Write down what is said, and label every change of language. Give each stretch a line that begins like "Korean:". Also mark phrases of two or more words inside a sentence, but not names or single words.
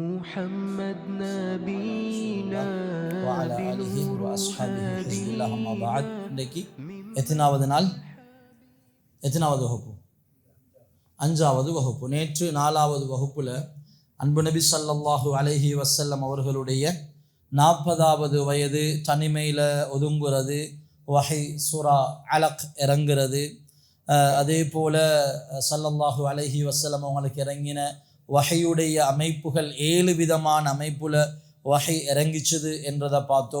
Arabic: محمد نبينا وعلى آله وأصحابه حزب الله أما بعد.
Tamil: இன்றைக்கு எத்தனாவது நாள்? எத்தனாவது வகுப்பு? 5வது வகுப்பு. நேற்று 4வது வகுப்புல அன்பு நபி
Arabic: صلى الله عليه وسلم
Tamil: அவர்களுடைய 40வது வயது தனிமையில் ஒதுங்குறது, வஹி சூரா அலக் இறங்குறது, அதே போல்
Arabic: صلى الله عليه وسلم
Tamil: அவங்களுக்கு இறங்கின வஹையுடைய அமைப்புகள் 7 விதமான அமைப்புல வஹை இறங்கிச்சுது என்றதை பார்த்தோம்.